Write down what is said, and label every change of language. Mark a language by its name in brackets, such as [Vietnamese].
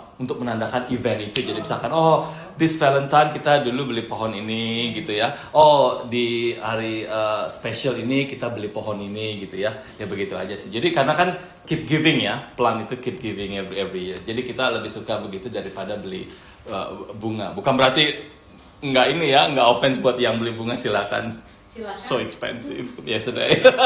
[Indonesian] untuk menandakan event itu. Jadi misalkan, [English] oh this Valentine [Indonesian] kita dulu beli pohon ini gitu ya. Oh di hari special ini kita beli pohon ini gitu ya. Ya begitu aja sih. Jadi karena kan [English] keep giving ya, plan itu keep giving every year. [Indonesian] Jadi kita lebih suka begitu daripada beli bunga. Bukan berarti nggak offense buat yang beli bunga, silakan. [English] So expensive yesterday.